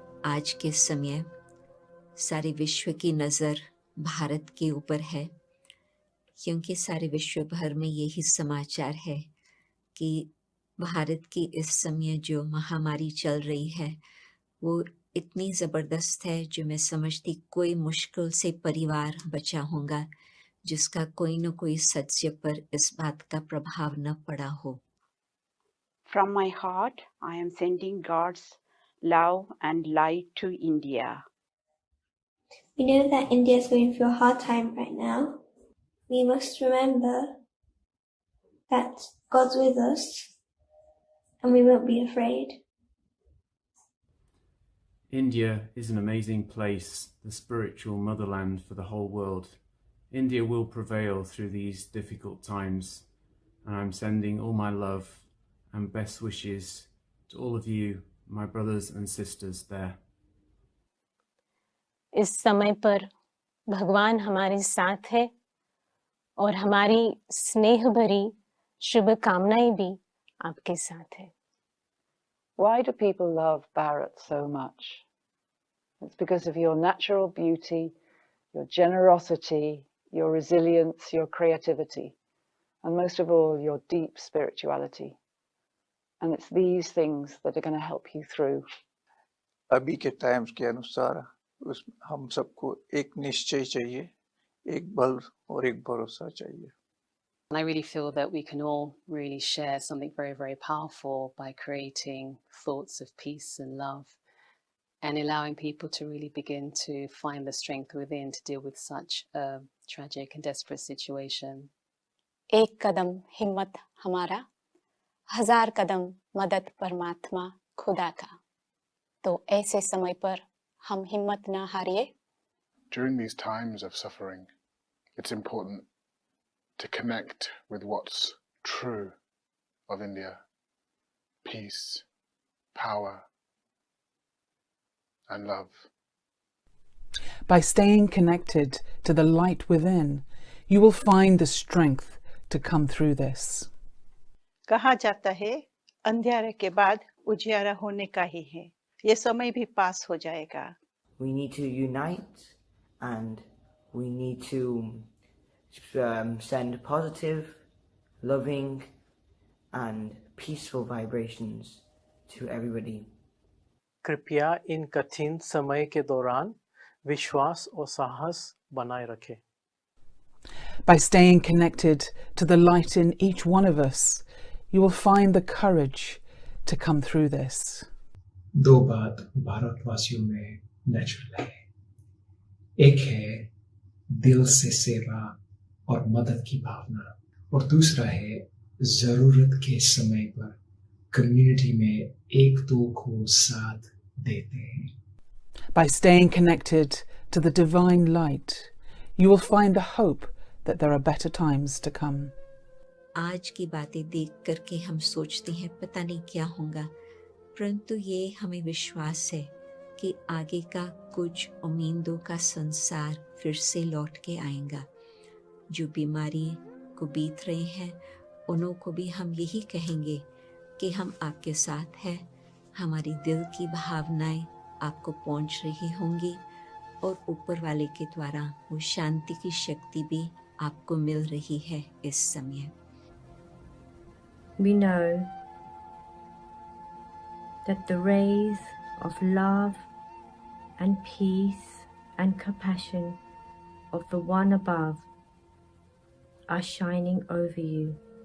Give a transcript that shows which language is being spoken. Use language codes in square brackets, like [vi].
[hi] आज के समय सारे विश्व की नज़र भारत के ऊपर है, क्योंकि सारे विश्व भर में यही समाचार है कि भारत की इस समय जो महामारी चल रही है वो इतनी ज़बरदस्त है, जो मैं समझती कोई मुश्किल से परिवार बचा होगा जिसका कोई न कोई सदस्य पर इस बात का प्रभाव न पड़ा हो। [en] From my heart, I am sending God's love and light to India. We know that India is going through a hard time right now. We must remember that God's with us and we won't be afraid. India is an amazing place, the spiritual motherland for the whole world. India will prevail through these difficult times, and I'm sending all my love and best wishes to all of you, my brothers and sisters there. [hi] इस समय पर भगवान हमारे साथ है और हमारी स्नेह भरी शुभकामनाएं भी आपके साथ है। [en] Why do people love Bharat so much? It's because of your natural beauty, your generosity, your resilience, your creativity, and most of all, your deep spirituality. And it's these things that are going to help you through. [hi] अभी के times के अनुसार हम सबको एक निश्चय चाहिए, एक बल और एक भरोसा चाहिए। [en] And I really feel that we can all really share something very, very powerful by creating thoughts of peace and love and allowing people to really begin to find the strength within to deal with such a tragic and desperate situation. [hi] एक कदम हिम्मत हमारा, 1000 कदम मदद परमात्मा खुदा का। तो ऐसे समय पर हम हिम्मत ना हारिए। [en] During these times of suffering, it's important to connect with what's true of India: peace, power, and love. By staying connected to the light within, you will find the strength to come through this. [hi] कहा जाता है अंधियारे के बाद उजियारा होने का ही है। ये समय भी पास हो जाएगा। [en] We need to unite and we need to send positive, loving and peaceful vibrations to everybody. [hi] कृपया इन कठिन समय के दौरान विश्वास और साहस बनाए रखें। [en] By staying connected to the light in each one of us, you will find the courage to come through this. [hi] दो बात भारतवासियों में नेचुरल है। एक है दिल से सेवा और मदद की भावना, और दूसरा है जरूरत के समय पर कम्युनिटी में एक दो को साथ देते हैं। [en] By staying connected to the divine light, you will find the hope that there are better times to come. [hi] आज की बातें देख करके हम सोचते हैं पता नहीं क्या होगा, परंतु ये हमें विश्वास है कि आगे का कुछ उम्मीदों का संसार फिर से लौट के आएगा। जो बीमारी को बीत रहे हैं उन्हों को भी हम यही कहेंगे कि हम आपके साथ हैं, हमारी दिल की भावनाएं आपको पहुंच रही होंगी और ऊपर वाले के द्वारा वो शांति की शक्ति भी आपको मिल रही है इस समय। [en] We know that the rays of love and peace and compassion of the one above are shining over you.